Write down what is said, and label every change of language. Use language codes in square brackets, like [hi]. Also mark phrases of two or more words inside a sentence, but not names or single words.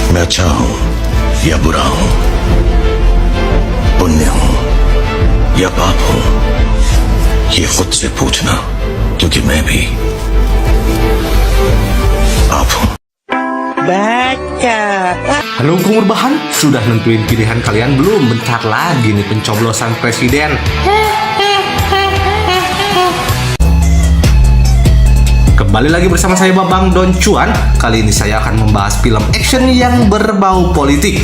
[hi] अच्छा हूं या बुरा हूं, पुण्य हूं या पाप हूं, ये खुद से पूछना, क्योंकि मैं भी पाप हूं. [id] Halo Kumur Bahan, sudah nentuin pilihan kalian belum? Bentar lagi nih pencoblosan presiden. Kembali lagi bersama saya Babang Don Cuan. Kali ini saya akan membahas film action yang berbau politik.